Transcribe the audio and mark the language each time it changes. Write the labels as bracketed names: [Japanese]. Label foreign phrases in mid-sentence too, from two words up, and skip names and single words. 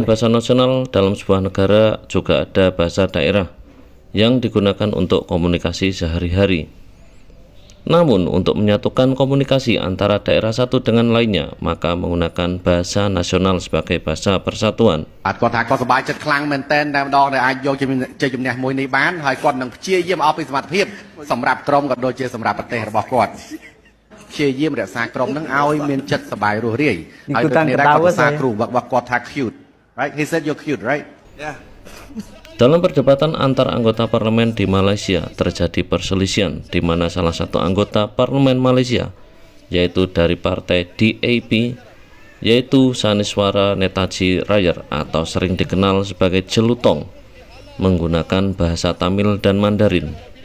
[Indonesian] sekali. bahasa nasional, dalam sebuah negara juga ada bahasa daerah yang digunakan untuk komunikasi sehari-hari. Namun, untuk menyatukan komunikasi antara daerah satu dengan lainnya, maka menggunakan bahasa nasional sebagai bahasa persatuan. [Khmer] គាត់ថាគាត់សប្បាយចិត្តខ្លាំងមែនទែនតែម្ដងដែលអាចយកជ័យជំនះមួយនេះបានហើយគាត់នឹងព្យាយាមអស់ពីសមត្ថភាពសម្រាប់ក្រុមក៏ដូចជាសម្រាប់ប្រទេសរបស់គាត់ព្យាយាមរក្សាក្រុមនឹងឲ្យមានចិត្តសប្បាយរស់រាយហើយដូចនេះដែរគាត់សរសើរគ្រូរបស់គាត់ថា [English] cute right he said you're cute right [Indonesian] Dalam perdebatan antar anggota parlemen di Malaysia terjadi perselisihan di mana salah satu anggota parlemen Malaysia, yaitu dari partai DAP, yaitu Saniswara Netaji Rayar atau sering dikenal sebagai Jelutong, menggunakan bahasa Tamil dan Mandarin.